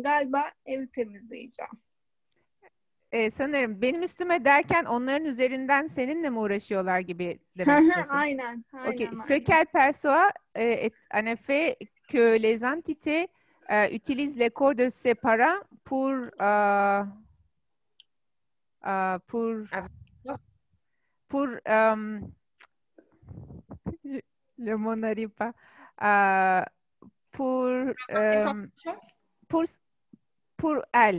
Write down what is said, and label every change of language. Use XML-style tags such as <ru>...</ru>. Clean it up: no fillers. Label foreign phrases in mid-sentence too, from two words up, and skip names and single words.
<tr>Galiba evi temizleyeceğim. Sanırım benim üstüme derken onların üzerinden seninle mi uğraşıyorlar gibi demek istiyorsun. Aynen. Ok.</tr> <fr>Ce qu'elle perçoit en effet que les entités utilisent les corps de ses parents pour le mot n'arrive pas pour elle.</fr>